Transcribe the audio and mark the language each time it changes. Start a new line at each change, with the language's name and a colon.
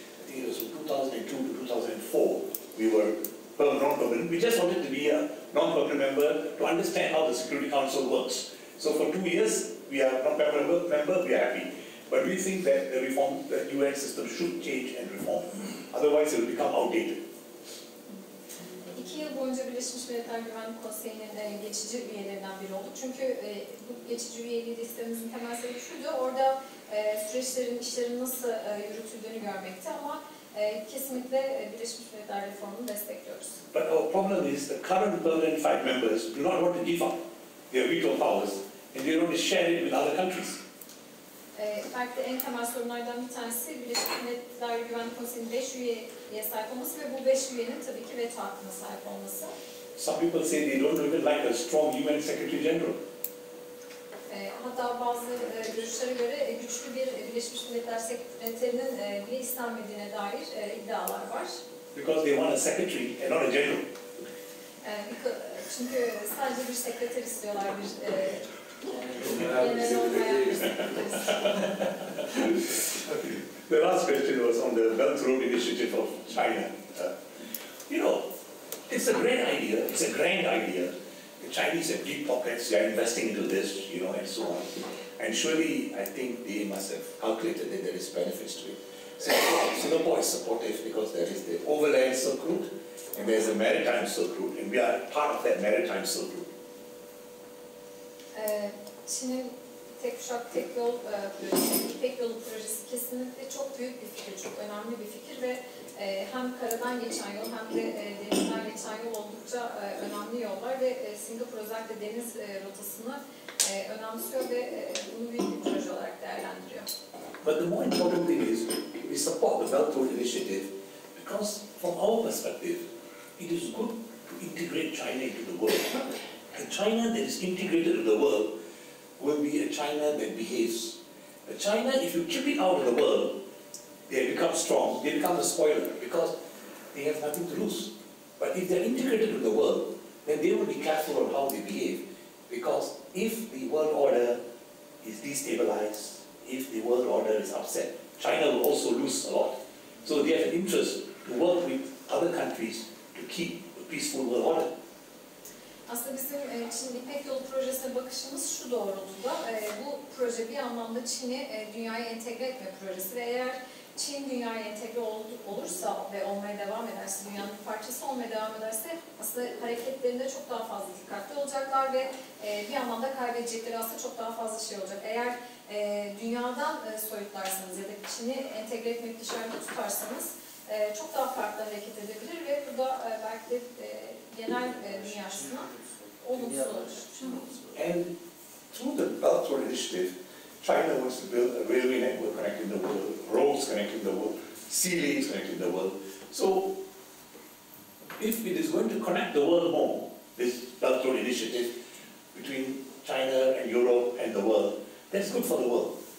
English: I think it was from 2002 to 2004. We were non-permanent. We just wanted to be a non-permanent member to understand how the Security Council works. So for 2 years, we are non-permanent member, we are happy. But we think that the reform, the UN system should change and reform. Otherwise it will become outdated.
Turkish: 2 yıl boyunca Birleşmiş Milletler Güvenlik Konseyi'nin geçici üyelerinden biri olduk. Çünkü bu geçici üyeliği istememizin temel sebebi şuydu, orada süreçlerin, işlerin nasıl yürütüldüğünü görmekti ama kesinlikle Birleşmiş Milletler reformunu destekliyoruz.
English: But our problem is the current permanent 5 members do not want to give up their veto powers and they want to share it with other countries.
Turkish: Belki de en temel sorunlardan bir tanesi Birleşmiş Milletler Güvenlik Konseyi'nin 5 üyeye sahip olması ve bu 5 üyenin tabii ki veto hakkına sahip olması.
English: Some people say they don't even like a strong UN Secretary General.
Turkish: Hatta bazı görüşlere göre güçlü bir Birleşmiş Milletler Sekreterinin bile istenmediğine dair iddialar var.
English: Because they want a secretary and not a general.
Turkish: Çünkü sadece bir sekreter istiyorlar, bir genel olmayan bir sekreter istiyorlar.
English: The last question was on the Belt Road Initiative of China. You know, it's a great idea, it's a grand idea. The Chinese have deep pockets, they are investing into this, you know, and so on. And surely, I think they must have calculated that there is benefits to it. Singapore is supportive because there is the overland Silk Route and there is a maritime Silk Route, and we are part of that maritime Silk Route.
Turkish: Çin'in tek kuşak, tek yol projesi, İpek Yolu projesi kesinlikle çok büyük bir fikir, çok önemli bir fikir ve hem karadan geçen yol hem de denizden geçen yol oldukça önemli yollar ve Singapur özellikle deniz rotasını önemsiyor ve bunu büyük bir proje olarak değerlendiriyor.
English: But the more important thing is, we support the Belt Road Initiative because from our perspective, it is good to integrate China into the world. A China that is integrated into the world will be a China that behaves. A China, if you keep it out of the world, they become strong, they become a spoiler because they have nothing to lose. But if they're integrated into the world, then they will be careful of how they behave because if the world order is destabilized, if the world order is upset, China will also lose a lot. So they have an interest to work with other countries to keep a peaceful world order.
Turkish: Aslında bizim Çin İpek Yolu projesine bakışımız şu doğrultuda. Bu proje bir anlamda Çin'i dünyaya entegre etme projesi ve eğer Çin dünyaya entegre olursa ve olmaya devam ederse, dünyanın bir parçası olmaya devam ederse aslında hareketlerinde çok daha fazla dikkatli olacaklar ve bir anlamda kaybedecekleri aslında çok daha fazla şey olacak. Eğer dünyadan soyutlarsanız ya da Çin'i entegre etmek dışarıda tutarsanız çok daha farklı hareket edebilir ve bu da belki de genel dünya açısından olumsuz olur.
English: And through the Belt Road Initiative, China wants to build a railway network connecting the world, roads connecting the world, sea lanes connecting the world. So, if it is going to connect the world more, this Belt Road Initiative between China and Europe and the world, that's good for the world.